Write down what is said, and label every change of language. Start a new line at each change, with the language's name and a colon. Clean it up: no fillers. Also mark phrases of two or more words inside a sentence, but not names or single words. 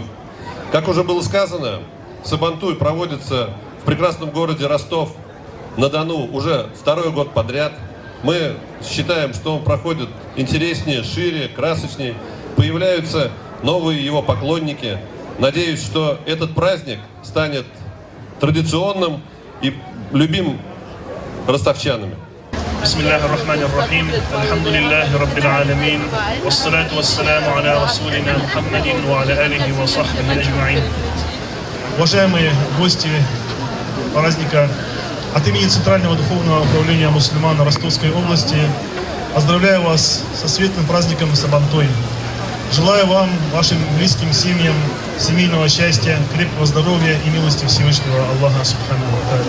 Russian: Как уже было сказано, Сабантуй проводится в прекрасном городе Ростов-на-Дону уже второй год подряд. Мы считаем, что он проходит интереснее, шире, красочнее. Появляются новые его поклонники. Надеюсь, что этот праздник станет традиционным и любимым ростовчанами.
Arabic: بسم الله الرحمن الرحيم الحمد لله رب العالمين والصلاة والسلام على رسولنا محمد وعلى آله وصحبه أجمعين.
Russian: Уважаемые гости праздника, от имени Центрального духовного управления мусульман Ростовской области поздравляю вас со светлым праздником Сабантуй. Желаю вам, вашим близким семьям, семейного счастья, крепкого здоровья и милости Всевышнего Аллаха
Arabic: سبحانه وتعالى.